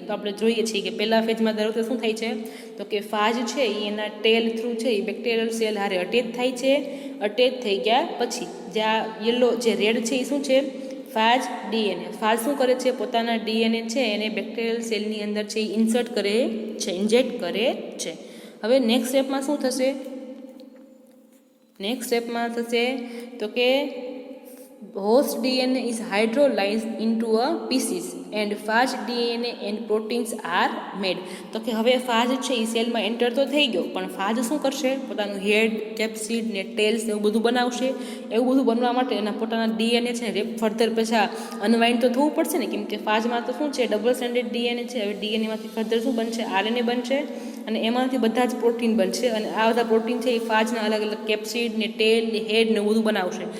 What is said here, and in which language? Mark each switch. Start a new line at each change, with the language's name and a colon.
Gujarati: તો આપણે જોઈએ છીએ કે પહેલા ફેજમાં દર વખતે શું થાય છે? તો કે ફાજ છે એ એના ટેલ થ્રુ છે એ બેક્ટેરિયલ સેલ હારે અટેચ થાય છે. અટેચ થઈ ગયા પછી જ્યાં યલો જે રેડ છે એ શું છે? ફાજ ડીએનએ. ફાજ શું કરે છે? પોતાના ડીએનએ છે એને બેક્ટેરિયલ સેલની અંદર છે એ ઇન્સર્ટ કરે છે, ઇન્જેક્ટ કરે છે. હવે નેક્સ્ટ સ્ટેપમાં શું થશે? નેક્સ્ટ સ્ટેપમાં થશે તો કે
English: host DNA is hydrolyzed into a pieces and phage DNA and proteins are made.
Gujarati: તો કે હવે ફાજ છે એ સેલમાં એન્ટર તો થઈ ગયો, પણ ફાજ શું કરશે? પોતાનું હેડ, કેપ્સિડ ને ટેલ્સ એવું બધું બનાવશે. એવું બધું બનવા માટે એના પોતાના ડીએનએ છે ને ફર્ધર પછી અનવાઇન્ડ તો થવું પડશે ને, કેમ કે ફાજમાં તો શું છે? ડબલ સ્ટ્રેન્ડેડ ડીએનએ છે. હવે ડીએનએમાંથી ફર્ધર શું બનશે? આરએનએ બનશે, અને એમાંથી બધા જ પ્રોટીન બનશે, અને આ બધા પ્રોટીન છે એ ફાજના અલગ અલગ કેપ્સિડ ને ટેલ ને હેડ ને બધું બનાવશે.